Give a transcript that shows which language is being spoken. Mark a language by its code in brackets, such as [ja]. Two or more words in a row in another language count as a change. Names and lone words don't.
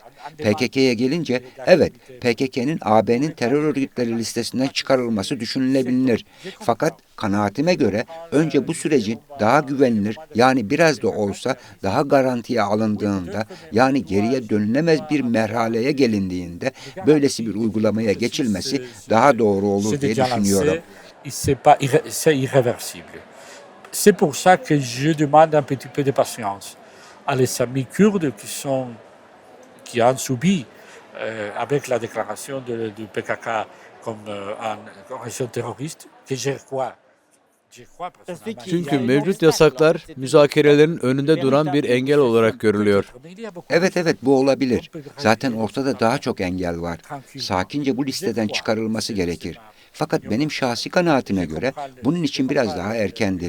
[tr] PKK'ya gelince, evet, PKK'nın AB'nin terör örgütleri listesinden çıkarılması düşünülebilir. Fakat kanaatime göre önce bu sürecin daha güvenilir, yani biraz da olsa daha garantiye alındığında, yani geriye dönülemez bir merhaleye gelindiğinde böylesi bir uygulamaya geçilmesi daha doğru olur diye düşünüyorum. [fr] C'est irréversible. C'est pour ça que je demande un petit peu de patience à les amis kurdes qui ont subi avec la déclaration du PKK comme une organisation terroriste, que je crois. [tr] Çünkü mevcut yasaklar müzakerelerin önünde duran bir engel olarak görülüyor. Evet, bu olabilir. Zaten ortada daha çok engel var. Sakince bu listeden çıkarılması gerekir. Fakat benim şahsi kanaatime göre bunun için biraz daha erkendir.